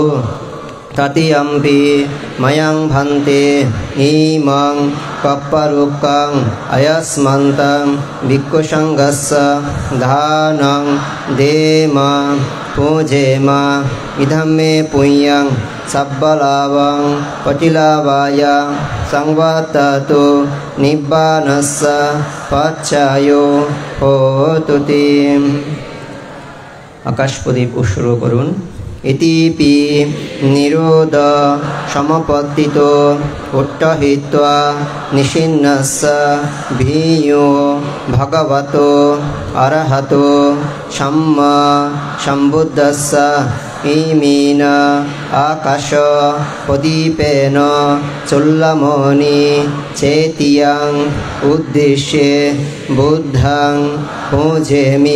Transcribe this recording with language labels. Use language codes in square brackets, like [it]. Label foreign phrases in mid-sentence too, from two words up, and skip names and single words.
[pi] তৃতীয়ম্পি ময়ং ভন্তে ইমং কাপ্পরুক্ষং অয়স্মন্তং ভিক্ষুসঙ্গস্য দানং দেম পূজেম ইদং মে পুণ্যং সব্বলাভং পটিলাভায় সংবর্ততু নিব্বানস্য পচ্চায়ো হোতু। [bn] আকাশ প্রদীপ শুরু করুন। [pi] ইতিপি নিরোধ সমপত্তিতো উট্টহিত্বা নিষিন্নস্য ভীয়ো ভগবতো অরহতো সম্মা সম্বুদ্ধস্য ইমিন আকাশ প্রদীপেন চুল্লমণি চেতিয়াং উদ্দেশ্যে বুদ্ধং পূজেমি।